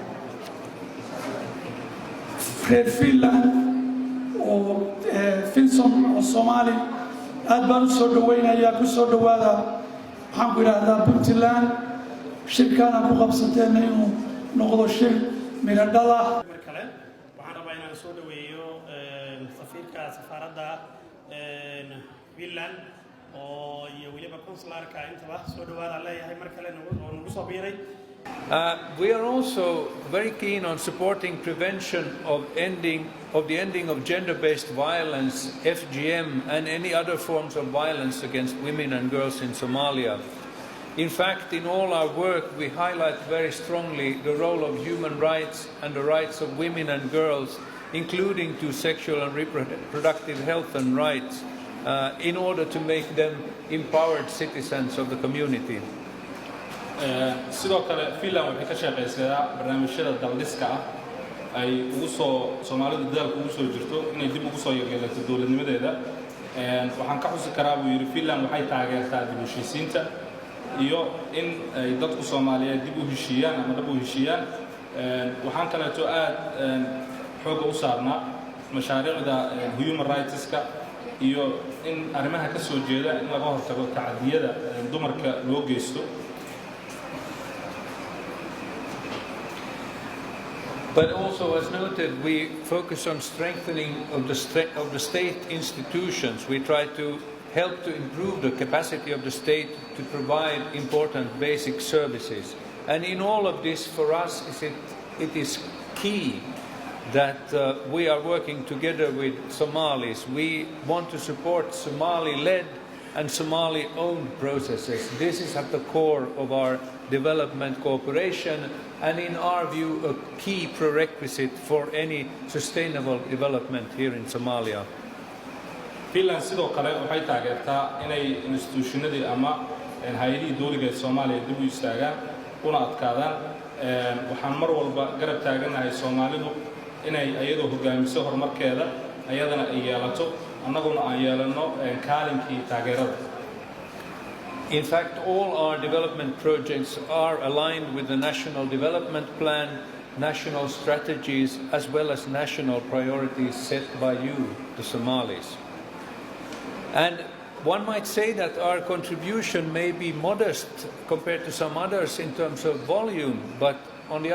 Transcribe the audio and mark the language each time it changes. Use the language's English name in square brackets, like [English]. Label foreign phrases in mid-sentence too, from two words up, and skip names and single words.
[Somali] reer Finland oo Finson oo Soomaali aad baan u soo dhaweynayaa ku soo dhawaada waxaan ku idhaahdaa Puntland shirkana ku qabsateen inuu noqdo shir mira dhala kale waxaan rabaa inaan soo dhaweeyo safiirka safaaradda Finland oo iyo waliba consularka intaba soo dhawaada leeyahay mar kale nagu soo biiray. [English] We are also very keen on supporting prevention of the ending of gender-based violence, FGM, and any other forms of violence against women and girls in Somalia. In fact, in all our work, we highlight very strongly the role of human rights and the rights of women and girls, including to sexual and reproductive health and rights, in order to make them empowered citizens of the community. [Somali] sidoo kale Finland waxay ka shaqeysaa barnaamijyada daldiska ay ugu soo Soomaalidu dalka ugu soo jirto inay dib ugu soo yeelato dawladnimadeeda waxaan ka xusi karaa buu yiri Finland waxay taageertaa dib u heshiisiinta iyo in ay dadku Soomaaliyeed dib u heshiiyaan ama dib u heshiiyaan waxaan kale oo aad xoog u saarnaa mashaariicda [English] human rights-ka [Somali] iyo in arrimaha ka soo jeeda in laga hortago tacadiyada dumarka loo geysto. [English] But also, as noted, we focus on strengthening of the state institutions. We try to help to improve the capacity of the state to provide important basic services. And in all of this, for us, it is key that we are working together with Somalis. We want to support Somali-led and Somali-owned processes. This is at the core of our development cooperation, and in our view, a key prerequisite for any sustainable development here in Somalia. [Somali] Finland sidoo kale waxay taageertaa inay institutionadii ama hay'adihii dawliga ee Soomaaliya dib u istaagaan una adkaadaan waxaan mar walba garab taaganahay Soomaalidu inay ayadoo hogaamiso horumarkeeda ayadana ay yeelato annaguna aan yeelano kaalinkii taageerada. [English] In fact, all our development projects are aligned with the National Development Plan, national strategies, as well as national priorities set by you, the Somalis. And one might say that our contribution may be modest compared to some others in terms of volume, but on the